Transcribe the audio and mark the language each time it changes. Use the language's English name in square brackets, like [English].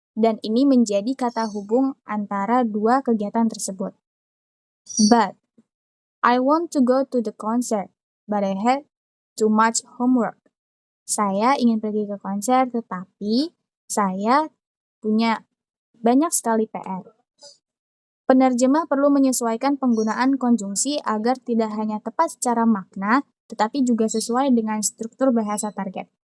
[Indonesian] Dan ini menjadi kata hubung antara dua kegiatan tersebut. [English] But, I want to go to the concert, but I had too much homework. [Indonesian] Saya ingin pergi ke konser, tetapi saya punya banyak sekali PR. Penerjemah perlu menyesuaikan penggunaan konjungsi agar tidak hanya tepat secara makna, tetapi juga sesuai dengan struktur bahasa target.